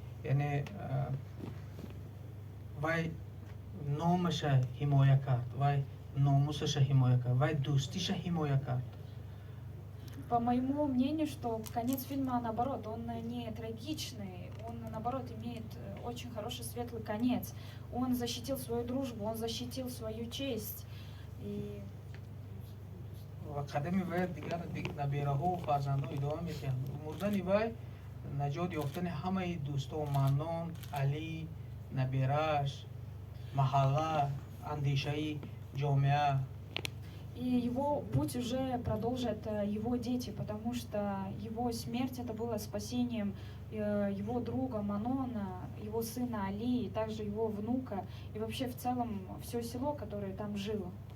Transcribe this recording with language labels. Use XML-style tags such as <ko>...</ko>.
<tg>Яъне вай номаша ҳимоя кард, вай номусаша ҳимоя кард, вай дӯстиша ҳимоя кард.</tg> <ru>По моему мнению, что конец фильма, наоборот, он не трагичный, он, наоборот, имеет очень хороший светлый конец. Он защитил свою дружбу, он защитил свою честь. И...</ru> <tg>ва қадами вай дигар набераҳо фарзандҳо идома мекунад. Мурдани вай наҷот ёфтани ҳамаи дӯстон, Манон, Али, набераш, маҳалла, андешаи ҷомеа.</tg> <ru>И его путь уже продолжат его дети, потому что его смерть это было спасением его друга Манона, его сына Али, и также его внука, и вообще в целом все село, которое там жило.</ru>